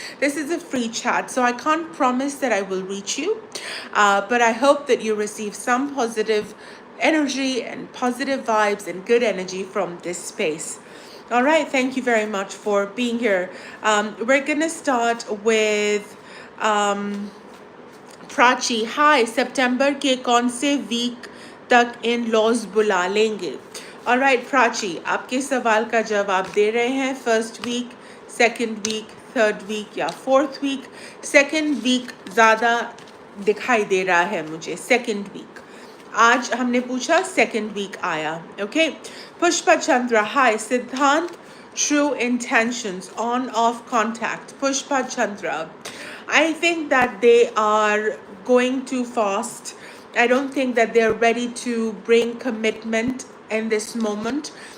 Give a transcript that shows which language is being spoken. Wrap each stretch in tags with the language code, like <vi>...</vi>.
<en>This is a free chat, so I can't promise that I will reach you, but I hope that you receive some positive energy and positive vibes and good energy from this space. All right, thank you very much for being here. We're gonna start with Prachi.</en> <hi>हाय, सितंबर के कौन से week तक in laws बुला लेंगे? Alright Prachi, आपके सवाल का जवाब दे रहे हैं.</hi> <en>First week, second week, third week या fourth week?</en> <hi>सेकंड वीक ज़्यादा दिखाई दे रहा है मुझे, सेकंड वीक. आज हमने पूछा, सेकंड वीक आया. ओके. पुष्पा चंद्रा, हाय.</hi> <en>Siddhant, true intentions, on off contact. Pushpa Chandra, I think that they are going too fast. I don't think that they're ready to bring commitment in this moment.</en>